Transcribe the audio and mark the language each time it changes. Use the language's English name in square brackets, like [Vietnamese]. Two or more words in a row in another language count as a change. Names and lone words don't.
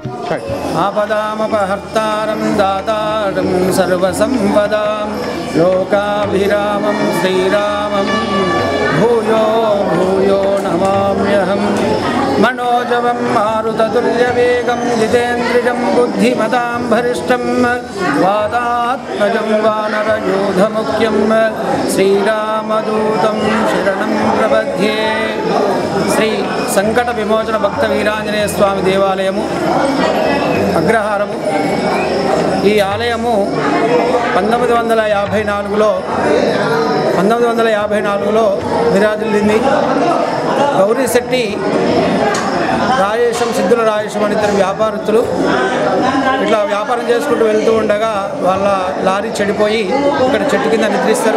[Sanskrit] आपदामपहर्तारं दातारं सर्वसंपदां लोकाभिरामं श्रीरामं भूयो भूयो नमाम्यहम् मनोजवं मारुततुल्यवेगं जितेन्द्रियं बुद्धिमतां भरिष्ठं वातात्मजं वानरयूथमुख्यं श्रीरामदूतं शरणं प्रपद्ये। [Telugu] శ్రీ సంకట విమోచన భక్త వీరాంజనేయ స్వామి దేవాలయము అగ్రహారము. ఈ ఆలయము 1954లో విరాజిల్లింది. గౌరీశెట్టి రాజేశం, సిద్ధుల రాజేశం అని ఇద్దరు వ్యాపారస్తులు ఇట్లా వ్యాపారం చేసుకుంటూ వెళ్తూ ఉండగా వాళ్ళ లారీ చెడిపోయి ఇక్కడ చెట్టు కింద నిద్రిస్తారు.